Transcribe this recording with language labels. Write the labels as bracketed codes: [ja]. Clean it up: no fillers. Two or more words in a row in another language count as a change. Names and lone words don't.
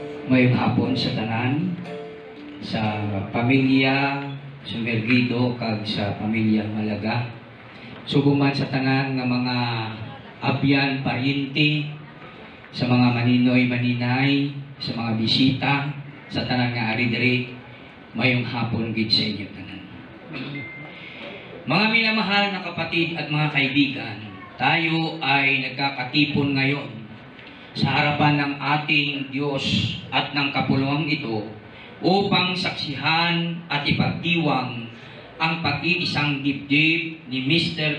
[hil] Mayong hapon sa tanan, sa pamilya Sumergido kag sa pamilya Malaga. Suguman sa tanan nga mga abyan, paryente, sa mga maninoy, maninay, sa mga bisita, sa tanan nga ari diri, mayong hapon gid sa inyo tanan. [tl] Mga minamahal na kapatid at mga kaibigan, tayo ay nagkakatipon ngayon sa harapan ng ating Diyos at ng kapuluang ito upang saksihan at ipagdiwang ang pag-iisang dibdib ni Mr.